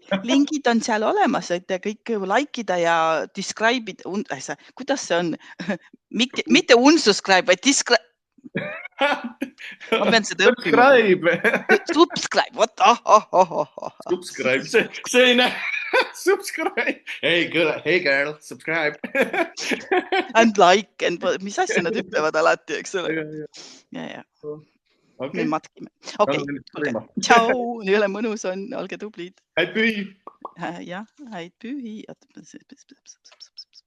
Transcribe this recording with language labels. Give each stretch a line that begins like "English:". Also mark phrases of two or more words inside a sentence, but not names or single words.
Estonian: Lingid on seal olemas, et kõik likeida ja describe'ida. Kuidas see on? Mitte unsubscribe, vaid describe. Ma pean seda õppima. Subscribe. Subscribe. See ei näe.
English: Subscribe. Hey girl, subscribe. And like.
Estonian: Mis asja nad ütlevad alati, eks ole? Ja. Me matkime. Okei, tšau. Jõle mõnus on. Olge tublid. Häid pühi. Jah, häid pühi.